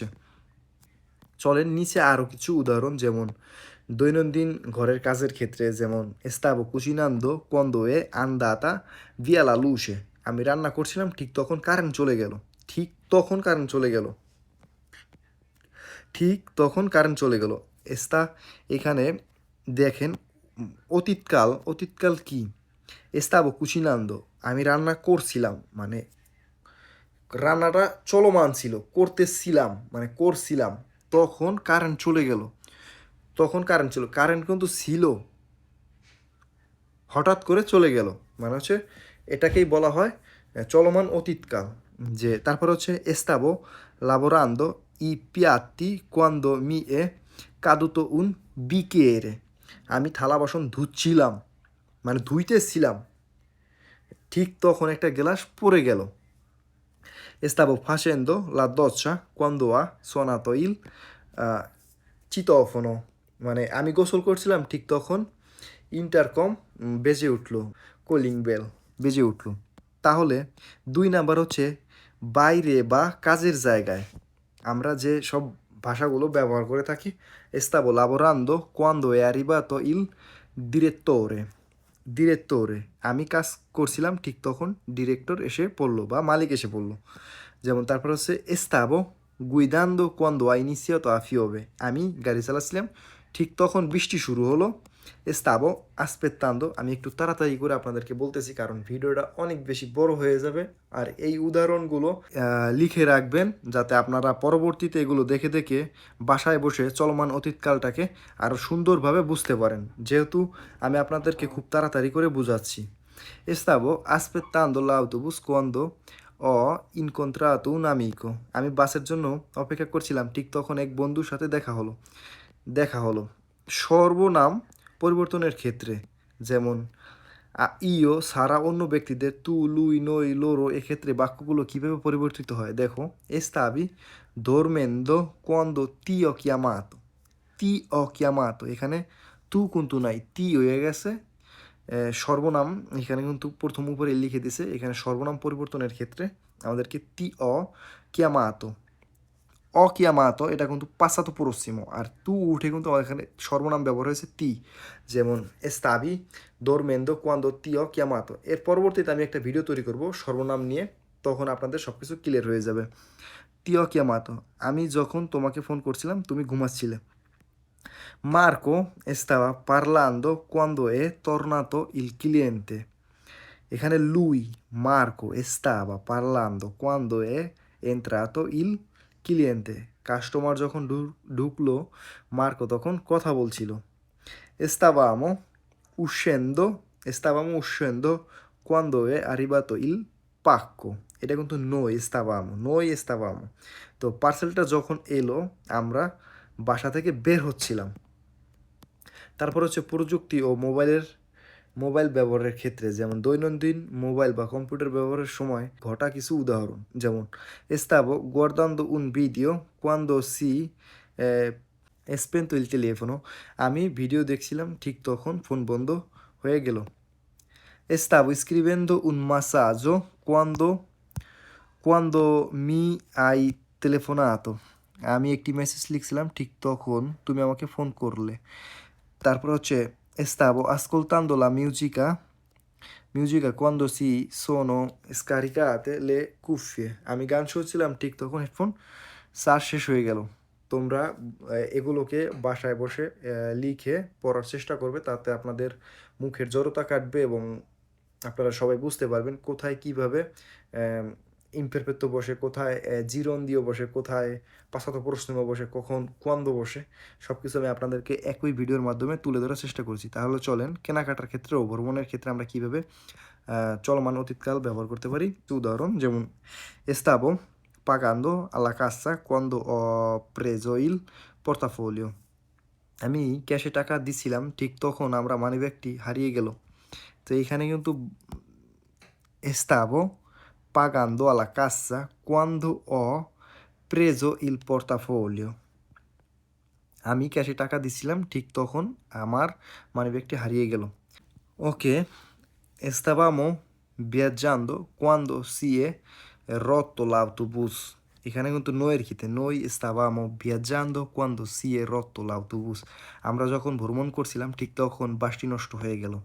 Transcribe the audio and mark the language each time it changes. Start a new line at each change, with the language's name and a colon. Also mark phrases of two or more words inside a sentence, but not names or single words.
Bangla: চলেন নিচে আরও কিছু উদাহরণ, যেমন দৈনন্দিন ঘরের কাজের ক্ষেত্রে, যেমন
Italian: stavo cucinando quando è andata via la luce.
Bangla: আমি রান্না করছিলাম ঠিক তখন কারেন্ট চলে গেল, ঠিক তখন কারেন্ট চলে গেল, ঠিক তখন কারেন্ট চলে গেল। এস্তা এখানে দেখেন অতীতকাল, অতীতকাল কি,
Italian: stavo cucinando
Bangla: আমি রান্না করছিলাম মানে রান্নাটা চলমান ছিল, করতেছিলাম মানে করছিলাম, তখন কারেন্ট চলে গেল, তখন কারেন্ট ছিল, কারেন্ট কিন্তু ছিল, হঠাৎ করে চলে গেল, মানে হচ্ছে এটাকেই বলা হয় চলমান অতীতকাল। যে তারপর হচ্ছে
Italian: stavo lavorando i piatti quando mi è caduto un bicchiere.
Bangla: আমি থালা বাসন ধুচ্ছিলাম মানে ধুইতেছিলাম, ঠিক তখন একটা গ্লাস পড়ে গেল।
Italian: Stavo facendo la doccia quando ha suonato il citofono.
Bangla: মানে আমি গোসল করছিলাম ঠিক তখন ইন্টারকম বেজে উঠলো,
English: calling bell
Bangla: বেজে উঠলো। তাহলে 2 নাম্বার হচ্ছে বাইরে বা কাজের জায়গায় আমরা যে সব ভাষাগুলো ব্যবহার করে থাকি।
Italian: Stavo lavorando quando è arrivato il direttore.
Bangla: ডিরেক্টরে আমি কাজ করছিলাম ঠিক তখন ডিরেক্টর এসে পড়লো বা মালিক এসে পড়লো। যেমন তারপর হচ্ছে
Italian: stavo guidando quando ha iniziato a piove.
Bangla: আমি গাড়ি চালাচ্ছিলাম ঠিক তখন বৃষ্টি শুরু হলো।
Italian: stavo aspettando,
Bangla: আমি একটু তাড়াতাড়ি করে আপনাদেরকে বলতেছি কারণ ভিডিওটা অনেক বেশি বড় হয়ে যাবে। আর এই উদাহরণগুলো লিখে রাখবেন যাতে আপনারা পরবর্তীতে এগুলো দেখে দেখে বাসায় বসে চলমান অতীতকালটাকে আরও সুন্দরভাবে বুঝতে পারেন, যেহেতু আমি আপনাদেরকে খুব তাড়াতাড়ি করে বুঝাচ্ছি।
Italian: stavo aspettando l'autobus quando ho incontrato un amico.
Bangla: আমি বাসের জন্য অপেক্ষা করছিলাম ঠিক তখন এক বন্ধুর সাথে দেখা হলো। সর্বনাম পরিবর্তনের ক্ষেত্রে, যেমন ইও সারা অন্য ব্যক্তিদের
Italian: tu lui noi loro,
Bangla: এক্ষেত্রে বাক্যগুলো কীভাবে পরিবর্তিত হয় দেখো।
Italian: stavi dormendo quando ti ho chiamato. ti ho chiamato
Bangla: এখানে তু কিন্তু নাই, তি হয়ে গেছে। সর্বনাম এখানে কিন্তু প্রথম উপরে লিখে দিছে, এখানে সর্বনাম পরিবর্তনের ক্ষেত্রে আমাদেরকে
Italian: ti ho chiamato,
Bangla: অকিয়ামাতো এটা কিন্তু
Italian: passato prossimo,
Bangla: আর তু উঠে কিন্তু এখানে সর্বনাম ব্যবহার হয়েছে তি, যেমন
Italian: stavi dormendo quando ti ho chiamato.
Bangla: এর পরবর্তীতে আমি একটা ভিডিও তৈরি করব সর্বনাম নিয়ে, তখন আপনাদের সব কিছু ক্লিয়ার হয়ে যাবে।
Italian: ti ho chiamato
Bangla: আমি যখন তোমাকে ফোন করছিলাম তুমি ঘুমাচ্ছিলে।
Italian: Marco stava parlando quando è tornato il cliente.
Bangla: এখানে
Italian: lui, Marco stava parlando quando è entrato il cliente.
Bangla: কাস্টমার যখন ঢুকলো মার্কো তখন কথা বলছিল।
Italian: Stavamo uscendo, stavamo uscendo quando è arrivato il pacco.
Bangla: এটা কিন্তু
Italian: noi stavamo.
Bangla: তো পার্সেলটা যখন এলো আমরা বাসা থেকে বের হচ্ছিলাম। তারপর হচ্ছে প্রযুক্তি ও মোবাইল ব্যবহারের ক্ষেত্রে যেমন দৈনন্দিন মোবাইল বা কম্পিউটার ব্যবহারের সময় ঘটা কিছু উদাহরণ যেমন
Italian: stavo guardando un video quando si spento il telefono,
Bangla: আমি ভিডিও দেখছিলাম ঠিক তখন ফোন বন্ধ হয়ে গেল।
Italian: Stavo scrivendo un messaggio quando mi hai telefonato,
Bangla: আমি একটি মেসেজ লিখছিলাম ঠিক তখন তুমি আমাকে ফোন করলে। তারপর হচ্ছে
Italian: stavo ascoltando la musica quando si sono scaricate le cuffie,
Bangla: আমি গান শুনছিলাম ঠিক তখন হেডফোন চার্জ শেষ হয়ে গেল। তোমরা এগুলোকে বাসায় বসে লিখে পড়ার চেষ্টা করবে, তাতে আপনাদের মুখের জড়তা কাটবে এবং আপনারা সবাই বুঝতে পারবেন কোথায় কীভাবে ইমপারফেক্টো বসে, কোথায় জিরন্দিও বসে, কোথায় পাসাতো প্রশ্নও বসে, কখন কোয়ান্দো বসে, সব কিছু আমি আপনাদেরকে একই ভিডিওর মাধ্যমে তুলে ধরার চেষ্টা করছি। তাহলে চলেন কেনাকাটার ক্ষেত্রে ও ভ্রমণের ক্ষেত্রে আমরা কীভাবে চলমান অতীতকাল ব্যবহার করতে পারি। উদাহরণ যেমন
Italian: stavo pagando alla cassa quando ho preso il portafoglio,
Bangla: আমি ক্যাশে টাকা দিছিলাম ঠিক তখন আমরা মানিব্যাগটি হারিয়ে গেল। তো এইখানে কিন্তু
Italian: stavo pagando alla cassa quando ho preso il portafoglio,
Bangla: আমি ক্যাশে টাকা দিছিলাম ঠিক তখন আমার মানিব্যাগটি হারিয়ে গেল। ওকে,
Italian: stavamo viaggiando quando si è rotto l'autobus,
Bangla: এখানে কিন্তু নয়ের ক্ষেত্রে
Italian: noi stavamo viaggiando quando si è rotto l'autobus,
Bangla: আমরা যখন ভ্রমণ করছিলাম ঠিক তখন বাসটি নষ্ট হয়ে গেল।